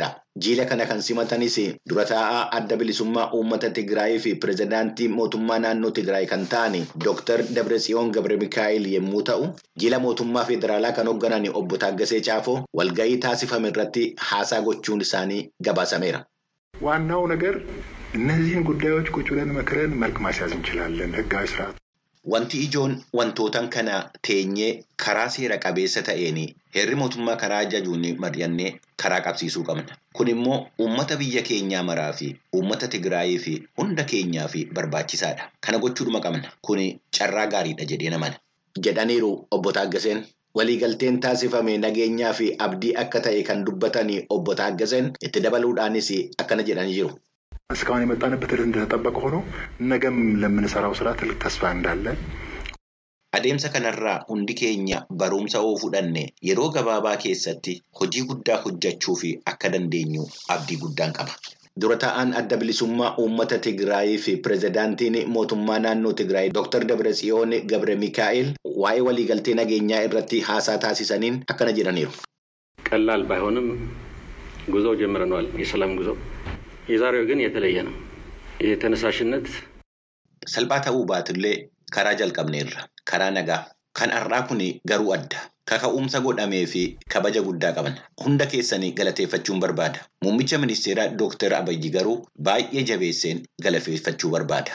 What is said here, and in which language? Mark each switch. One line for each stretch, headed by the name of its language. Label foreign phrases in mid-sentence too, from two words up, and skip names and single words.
Oromo: Jila kana kan simatanis dura taa'aa adda bilisummaa uummata Tigraay fi pirezidaantii mootummaa naannoo Tigraay kan ta'an Dr. Dabratsiyoon Gabramikaa'el yommuu ta'u, jila mootummaa federaalaa kan hoogganan obbo Taaggasee Caafoo walgahii taasifame irratti haasaa gochuun isaanii gabaasameera.
Amharic: ዋናው ነገር እነዚህን ጉዳዮች ቁጭ ብለን መክረን መልክ ማስያዝ እንችላለን ህጋዊ ስርዓት
Oromo: Wanti ijoon wantootan kana teenyee karaa seera qabeessa ta'een heerri mootummaa karaa ajajuun mari'annee karaa qabsiisuu qabna. Kun immoo uummata biyya keenyaa maraa fi uummata Tigraayii fi hunda keenyaa fi barbaachisaadha. Kana gochuudhuma qabna. Kun carraa gaariidha jedhee namana. Jedhaniiru obbo Taaggaseen. Waliigalteen taasifame nageenyaa fi abdii akka ta'e kan dubbatan obbo Taaggaseen itti dabaluudhaanis akkana jedhanii jiru.
Amharic: እስካሁን የመጣንበት እንደተጠበቀ ሆኖ ነገም ለምንሰራው ስራ ትልቅ ተስፋ እንዳለ
Oromo: Adeemsa kanarraa hundi keenya barumsa oo fudhanne yeroo gabaabaa keessatti hojii guddaa hojjechuu fi akka dandeenyu abdii guddaan qaba. Dura taa'aan adda bilisummaa uummata Tigraay fi pirezidaantiin mootummaa naannoo Tigraay Dr. Dabratsiyoon Gabramikaa'el waa'ee waliigaltee nageenyaa irratti haasaa taasisaniin akkana jedhaniiru.
Amharic: ቀላል ባይሆንም ጉዞው ጀምረናል የሰላም ጉዞ የዛሬው ግን የተለየ ነው የተነሳሽነት
Oromo: salphaa ta'uu baatullee karaa jalqabneerra karaa nagaa kan har'aa kun garuu adda kaka'umsa godhamee fi kabaja guddaa qaban hunda keessanii galateeffachuun barbaada. Muummicha ministeeraa Dr. Abiy garuu baay'ee jabeesseen galateeffachuu barbaada.